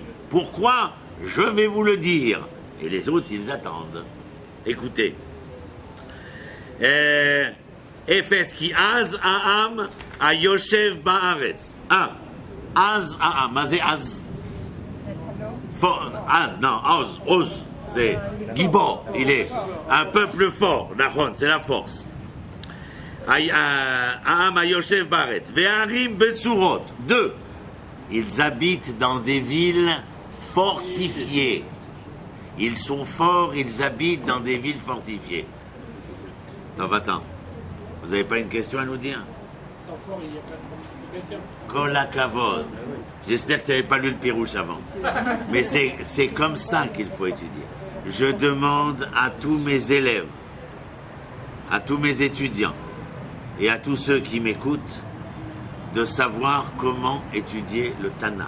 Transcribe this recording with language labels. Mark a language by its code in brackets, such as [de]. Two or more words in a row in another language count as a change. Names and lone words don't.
[fr] Pourquoi? Je vais vous le dire. Et les autres, ils attendent. Écoutez. [he] אפס כי עז העם היושב בארץ. עז העם. מה זה עז. עז, [fr] non, oz. C'est Gibor. Il est un peuple fort. C'est la force. [he] העם היושב בארץ. וערים בצורות. 2. [fr] Ils habitent dans des villes fortifiés. Ils sont forts, ils habitent dans des villes fortifiées. Attends. Vous n'avez pas une question à nous dire? Sans fort, il n'y a pas de fortification. [he] כל הכבוד. [fr] J'espère que tu n'avais pas lu le Pirouche avant. Mais c'est comme ça qu'il faut étudier. Je demande à tous mes élèves, à tous mes étudiants et à tous ceux qui m'écoutent de savoir comment étudier le Tanakh.